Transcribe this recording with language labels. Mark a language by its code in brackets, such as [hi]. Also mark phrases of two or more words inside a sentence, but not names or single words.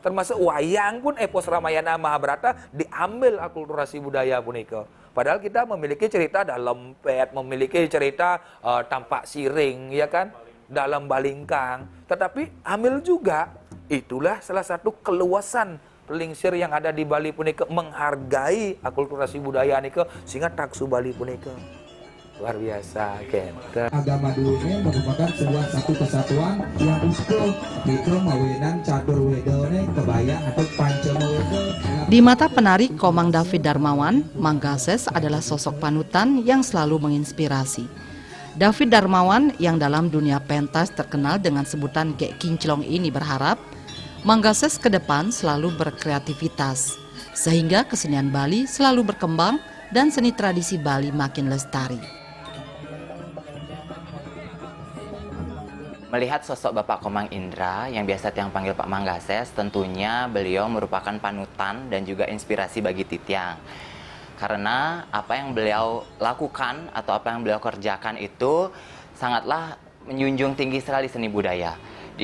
[id] Termasuk wayang pun epos Ramayana Mahabharata diambil akulturasi budaya punika. Padahal kita memiliki cerita dalam lempet, memiliki cerita tampak siring, ya kan? Dalam balingkang. Tetapi ambil juga. Itulah salah satu keluasan pelingsir yang ada di Bali punika, menghargai akulturasi budaya nika, sehingga taksu Bali punika luar biasa. Agama dulunya merupakan sebuah satu kesatuan yang utuh, itu mawenan catur wedone kebaya atau pancama wedo. Di mata penari Komang David Darmawan, Manggases adalah sosok panutan yang selalu menginspirasi. David Darmawan yang dalam dunia pentas terkenal dengan sebutan Gek Kinclong ini berharap Manggases ke depan selalu berkreativitas, sehingga kesenian Bali selalu berkembang dan seni tradisi Bali makin lestari. Melihat sosok Bapak Komang Indra yang biasa Tiang panggil Pak Manggases, tentunya beliau merupakan panutan dan juga inspirasi bagi Titiang. Karena apa yang beliau lakukan atau apa yang beliau kerjakan itu sangatlah menjunjung tinggi sekali seni budaya.